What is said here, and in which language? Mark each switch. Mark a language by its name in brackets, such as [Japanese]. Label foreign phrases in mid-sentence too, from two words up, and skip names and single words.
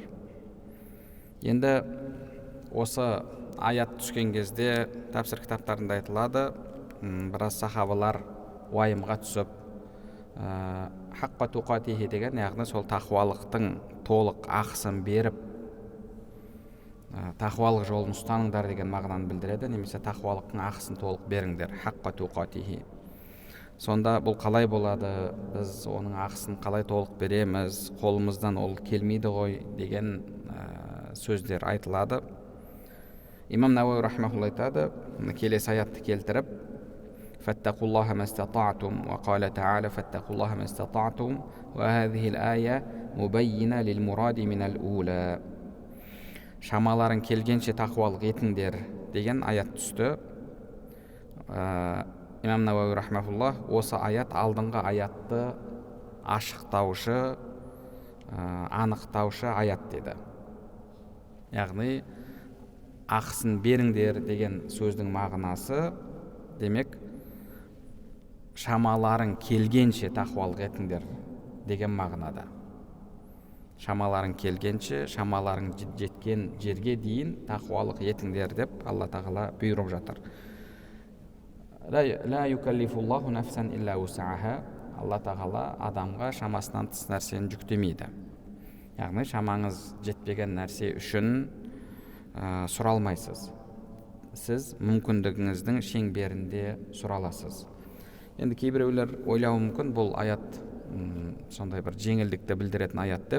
[Kazakh] Енді осы аят түскен кезде тәпсір кітаптарында айтылады, біраз сахабалар уайымға түсіп, [Arabic] حق تقاته [Kazakh] деген, яғни сол тақуалықтың толық ақысын беріп, тақуалық жолын ұстаныңдар деген мағынаны білдіреді, немесе тақуалықтың ақысын толық беріңдер, [Arabic] حق تقاته. [Kazakh] Сонда бұл қалай болады? Біз оның ақысын қалай толық береміз? Қолымыздан ол келмейді ғой деген сөздер айтылады. Имам Науауи рахмахулла айтады, келесі аятты келтіріп: [Arabic] فاتقوا الله ما استطعتم وقال تعالى فاتقوا الله ما استطعتم وهذه الآية مبينة للمراد من الأولى. [Kazakh] Шамаларын келгенше тақуалық етіңдер деген аят түсті. Имам Науауи рахмахулла осы аят алдыңғы аятты ашықтаушы, анықтаушы аят деді. Яғни ақысын беріңдер деген сөздің мағынасы демек шамаларын келгенше тақуалық етіңдер деген мағынада. Шамаларын келгенше, шамаларын жеткен жерге дейін тақуалық етіңдер деп Алла тағала бұйырып жатыр. [Arabic] لا يكلف الله نفسا إلا وسعها. [Kazakh] Алла тағала адамға шамасынан тыс нәрсені жүктемейді. Яғни шамаңыз жетпеген нәрсе үшін сұралмайсыз. Сіз мүмкіндігіңіздің шеңберінде сұраласыз. Енді кейбіреулер ойлауы мүмкін, бұл аят сондай бір жеңілдікті білдіретін аят деп.